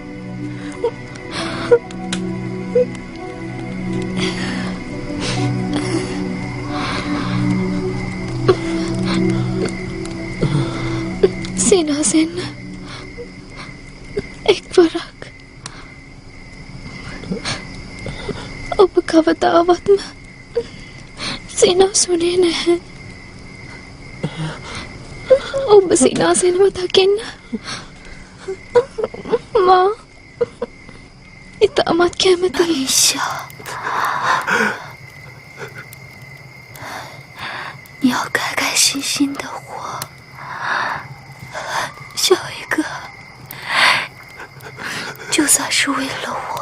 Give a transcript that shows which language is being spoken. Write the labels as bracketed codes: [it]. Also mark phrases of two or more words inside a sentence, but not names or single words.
[si] සිනාසෙන්න එක්වරක් ඔබ කවදාවත්ම සිනාසුනේ නැහැ. ඔබ සිනාසෙනව දකින්න මා ඉතාමත් කැමතියි. [zh] 你要开开心心的活，小一个，就算是为了我。